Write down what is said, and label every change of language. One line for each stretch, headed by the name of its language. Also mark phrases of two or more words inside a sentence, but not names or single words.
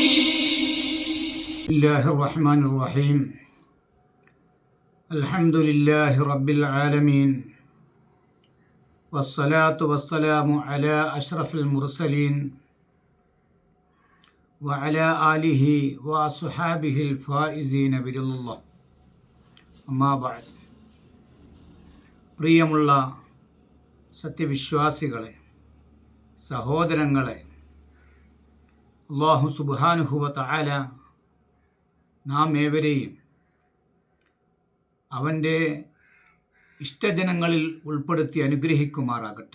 Arabic: الله الرحمن الرحيم الحمد لله رب العالمين والصلاة والسلام على أشرف المرسلين وعلى آله وأصحابه الفائزين برضا الله أما بعد.
Malayalam: പ്രിയമുള്ള സത്യവിശ്വാസികളെ, സഹോദരങ്ങളെ,
Arabic: الله سبحانه وتعالى
Malayalam: നാം ഏവരെയും അവൻ്റെ ഇഷ്ടജനങ്ങളിൽ ഉൾപ്പെടുത്തി അനുഗ്രഹിക്കുമാറാകട്ടെ.